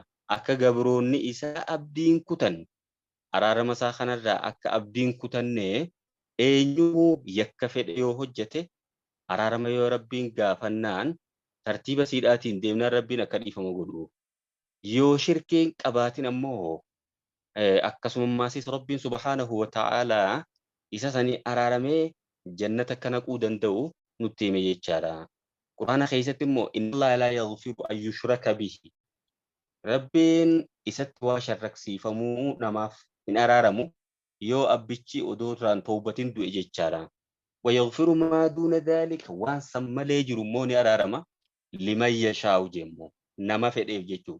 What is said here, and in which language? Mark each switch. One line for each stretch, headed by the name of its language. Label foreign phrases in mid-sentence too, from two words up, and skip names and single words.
Oromo: Akka gabroonni isaa abdiin kutan araarama isaa kanarraa akka abdiin kutanne eenyuu yakka fedhe yoo hojjete araarama yoo rabbiin gaafannaan tartiiba siidhaatiin deemnaan rabbiin akka dhiifama godhu. Yoo shirkiin qabaatin ammoo akkasumaasis rabbiin
Arabic: subhaanahu wa ta'aalaa
Oromo: isa sanii araaramee jannata akka naquu danda'u nutti hime jechaadha. Quraana keessatti immoo
Arabic: inna Allaaha laa yaghfiru an yushraka bihi.
Oromo: Rabbiin isatti waa sharraksiifamuu namaaf hin araaramu yoo abbichi odoo irraan tawbatin du'e jechaadha.
Arabic: Wa yaghfiru maa duuna dhaalika
Oromo: waan san malee jiru immoo ni araarama
Arabic: liman yashaa'u
Oromo: jemmoo nama fedheef jechuudha.